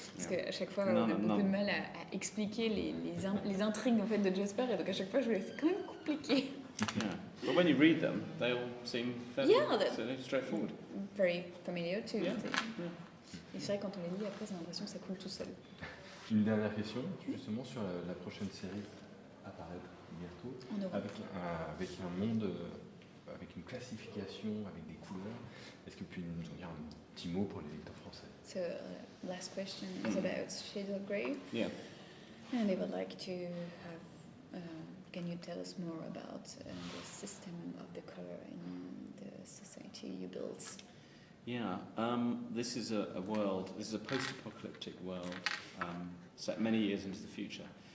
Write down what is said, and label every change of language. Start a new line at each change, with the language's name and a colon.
French: Parce qu'à chaque fois, on a beaucoup de mal à expliquer les intrigues en fait de Jasper, et donc à chaque fois, je me laisse c'est quand même compliqué.
English: Yeah. But when you read them, they all seem fairly straightforward. Very familiar too. Yeah.
French: Et c'est vrai, quand on les lit, après, on a l'impression que ça coule tout seul. Une dernière question, justement, sur la prochaine série apparaître bientôt, avec un monde, avec une classification, avec des couleurs. Est-ce que vous pouvez nous en dire un petit mot pour les lecteurs français?
English: So, last question is about Shades of Grey. Yeah. And they would like to have, can you tell us more about the system of the color in the society you built? Yeah, this is a world, this is a post-apocalyptic world set many years into the future.